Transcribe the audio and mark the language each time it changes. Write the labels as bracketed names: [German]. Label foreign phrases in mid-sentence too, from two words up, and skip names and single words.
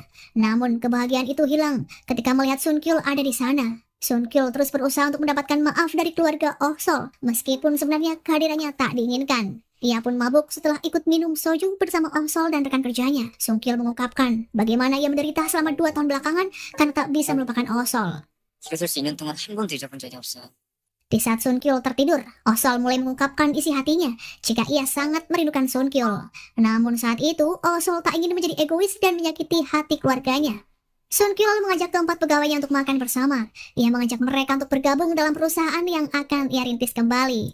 [Indonesian] Namun kebahagiaan itu hilang ketika melihat Sun Kyul ada di sana. Sun Kyul terus berusaha untuk mendapatkan maaf dari keluarga Osol, meskipun sebenarnya kehadirannya tak diinginkan. Ia pun mabuk setelah ikut minum soju bersama Osol dan rekan kerjanya. Sun Kyul mengungkapkan bagaimana ia menderita selama 2 tahun belakangan karena tak bisa melupakan Osol. [Korean] 그랬을 수 있는 동안 한 번도 잊어본 적이 없어요. [Indonesian] Di saat Sun Kyul tertidur, Osol mulai mengungkapkan isi hatinya jika ia sangat merindukan Sun Kyul. Namun saat itu, Osol tak ingin menjadi egois dan menyakiti hati keluarganya. Sun Kyul mengajak keempat pegawainya untuk makan bersama. Ia mengajak mereka untuk bergabung dalam perusahaan yang akan ia rintis kembali.